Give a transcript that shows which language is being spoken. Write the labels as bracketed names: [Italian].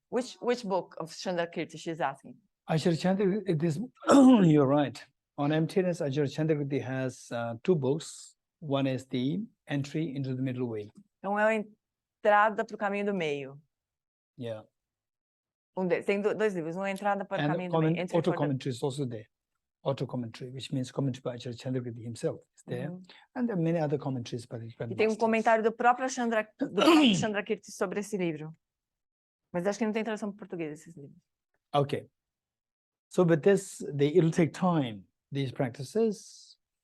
[English] Which book of Chandrakirti she's asking? Ajahn Chandrakirti, this you're right. On emptiness, Ajahn Chandrakirti has 2 books. One is the entry into the middle way. [Portuguese] Então, é a entrada para o caminho do meio. [English] Yeah. [Portuguese] Tem 2 livros. Um é a entrada para o [English] And [Portuguese] caminho do meio. [English] auto commentary is also there. Auto commentary, which means commentary by Ajahn Chandrakirti himself, is there. And there are many other commentaries by the [Portuguese] E tem um comentário do próprio Chandrakirti sobre esse livro. Mas acho que não tem tradução para português esses livros. [English] Okay. So with this, it'll take time, these practices.